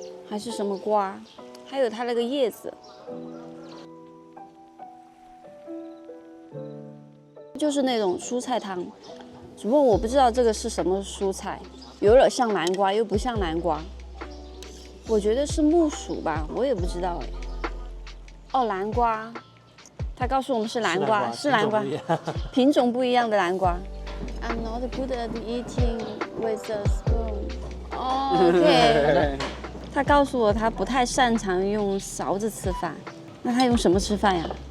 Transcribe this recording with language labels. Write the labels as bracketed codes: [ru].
[zh] 还是什么瓜，还有它那个叶子，就是那种蔬菜汤，只不过我不知道这个是什么蔬菜，有点像南瓜又不像南瓜，我觉得是木薯吧，我也不知道哎。哦，南瓜，他告诉我们是南瓜，是南瓜，品种不一样的南瓜。 [en] I'm not good at eating with a spoon. OK 。 [zh] 他告诉我他不太擅长用勺子吃饭，那他用什么吃饭呀？